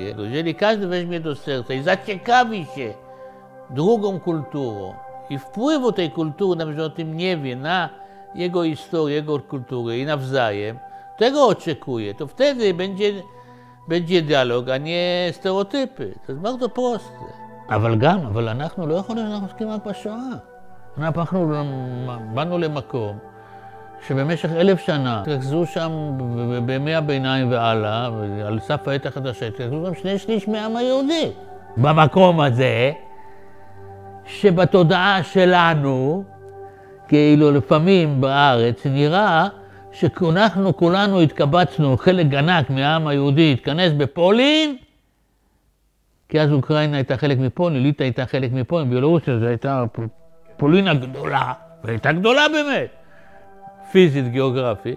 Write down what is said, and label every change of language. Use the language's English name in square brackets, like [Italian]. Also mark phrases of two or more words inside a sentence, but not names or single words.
[Polish] Jeżeli każdy weźmie do serca i zaciekawi się drugą kulturą i wpływu tej kultury, nawet że o tym nie wie, na jego historię, jego kulturę i nawzajem, tego oczekuje, to wtedy będzie dialog, a nie stereotypy. To jest bardzo proste. [Hebrew] אבל אנחנו לא יכולים אנחנו עוסקים רק בשואה. אנחנו באנו למקום שבמשך 1000 שנה התרכזו שם בימי הביניים והלאה, על סף העת החדשה, התרכזו גם 2/3 מהעם היהודי. במקום הזה, שבתודעה שלנו, כאילו לפעמים בארץ, נראה שאנחנו כולנו התקבצנו, חלק ענק מהעם היהודי התכנס בפולין, כי אז אוקראינה הייתה חלק מפולין, ליטא הייתה חלק מפולין, בלרוסיה זו הייתה פולין הגדולה, והייתה גדולה באמת, פיזית, גיאוגרפית.